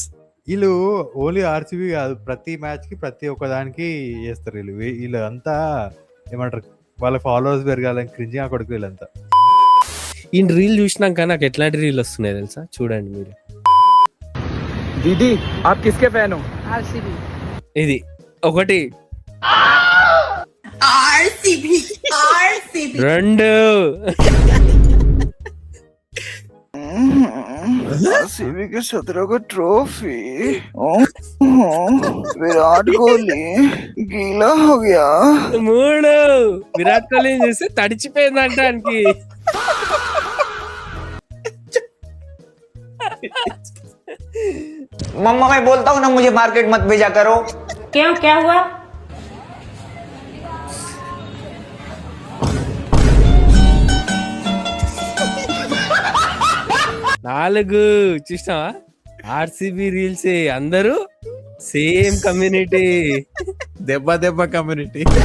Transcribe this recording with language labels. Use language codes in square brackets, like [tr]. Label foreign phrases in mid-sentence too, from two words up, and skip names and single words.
[te] వీళ్ళు ఓన్లీ ఆర్సీబీ కాదు, ప్రతి మ్యాచ్ కి ప్రతి ఒక్క దానికి చేస్తారు వీళ్ళు. వీళ్ళు అంతా ఏమంటారు, వాళ్ళ ఫాలోవర్స్ పెరగాలని క్రింజింగ్ ఆ కొడుకు వీళ్ళంతా. ఈ రీల్ చూసినాక నాకు ఎట్లాంటి రీల్ వస్తున్నాయి తెలుసా, చూడండి మీరు. [hi] దీदी आप किसके फैन हो? [te] ఇది ఒకటి, 2 [hi] आरसीबी के 17 ट्रॉफी, विराट कोहली गीला हो गया, [te] 3 విరాట్ కోహ్లీ చూస్తే తడిచిపోయిందంట ఆయనకి. [hi] मम्मा मैं बोलता हूँ ना मुझे मार्केट मत भेजा करो. क्यों, क्या हुआ? [te] నాలుగు చూసినావా ఆర్సీబీ రీల్స్, అందరూ సేమ్ కమ్యూనిటీ, దెబ్బ కమ్యూనిటీ.